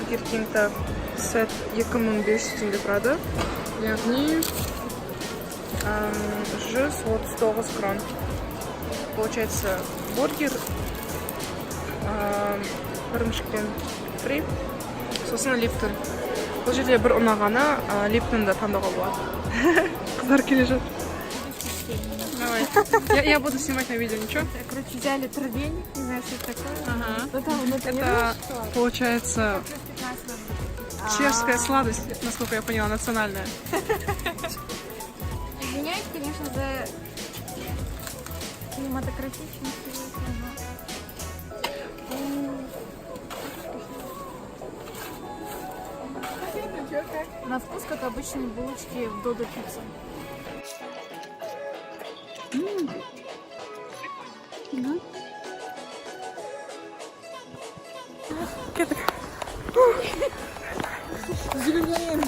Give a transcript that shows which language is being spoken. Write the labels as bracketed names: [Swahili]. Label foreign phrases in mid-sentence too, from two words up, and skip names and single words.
[Kazakh] King'da set 2500 теңге тұрады. Яғни 139 крон. Получается бургер, ірімшіктен фри, сосын Липтон. Бұл жерде бір ұнағаны Липтонды таңдауға болады. Қыздар келе жатыр. [Russian] Давай. Я буду снимать на видео, ничего? Короче, взяли травень, не знаю, что это такое. Ага. Это, получается, чешская сладость, насколько я поняла, национальная. Извиняюсь, конечно, за кинематографичность. На вкус, как обычные булочки в Додо Пицце. [Kazakh] Кеттік. Зеленейін.